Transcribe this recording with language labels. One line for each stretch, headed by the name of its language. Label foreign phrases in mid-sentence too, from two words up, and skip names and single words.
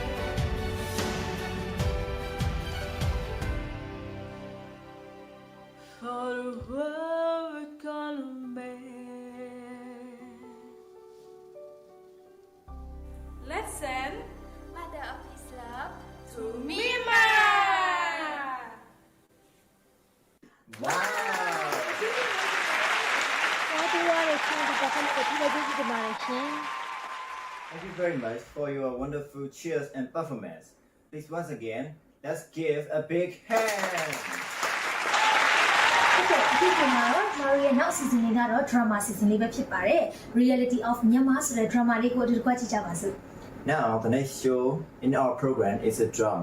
English: For the world we're gonna make. Let's send Mother of Peace Love to Myanmar. Wow!
Burmese: အားပေးရတဲ့ချင်းဒီတစ်ခါနဲ့ဒီလိုကြည့်ကြပါမယ်ရှင်
English: Thank you very much for your wonderful cheers and performance. Please once again, let's give a big hand.
Burmese: ဟုတ်ကဲ့ဒီကမှာတော့ကျွန်တော်ရဲ့နောက် season လေးကတော့
English: drama season
Burmese: လေးပဲဖြစ်ပါတယ် Reality of Myanmar ဆိုတဲ့ drama လေးကိုဒီတစ်ခါကြည့်ကြပါစို့
English: Now, the next show in our program is a drama.